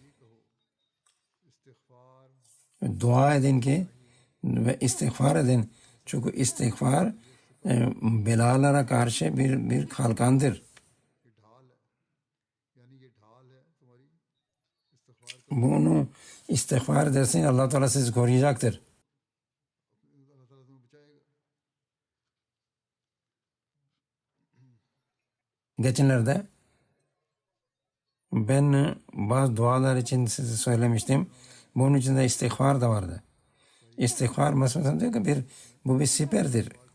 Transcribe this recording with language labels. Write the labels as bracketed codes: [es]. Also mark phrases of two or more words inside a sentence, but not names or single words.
[tr] Dua edin ki ve istiğfar edin. Çünkü istiğfar belalara karşı bir kalkandır. Bunu istiğfar edersin, Allah Teala sizi koruyacaktır. [hi] अल्लाह ताला तुम्हें बचाएगा. [tr] Geçenlerde ben bazı dualar için size söylemiştim. Bunun içinde istiğfar da vardı. İstiğfar mesela diyor ki bu bir siperdir.